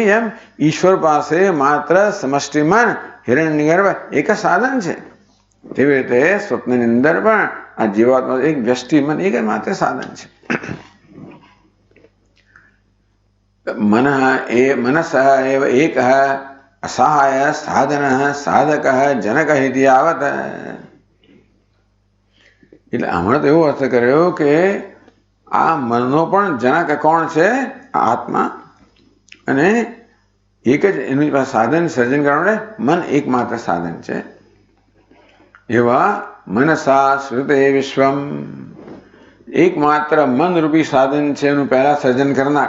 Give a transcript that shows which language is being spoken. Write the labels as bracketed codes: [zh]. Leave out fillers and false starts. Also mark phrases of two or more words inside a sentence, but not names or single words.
[gu] એમ ઈશ્વર પાસે માત્ર સમષ્ટિ મન હિરણ્યગર્ભ એક જ સાધન છે. તેવી રીતે સ્વપ્નની અંદર પણ આ જીવાત્મા એક વ્યષ્ટિ મન એક જ માત્ર સાધન છે. [sa] मनस एव एक असहाय साधन साधक जनक इति यावत. [gu] એટલે હમણાં તો એવો અર્થ કર્યો કે આ મનનો પણ જનક કોણ છે? આત્મા. અને એક જ એની પાસે સાધન સર્જન કરવા મન એકમાત્ર સાધન છે. એવા [sa] मनसा श्रुते विश्वम, [gu] એકમાત્ર મનરૂપી સાધન છે એનું પહેલા સર્જન કરનાર.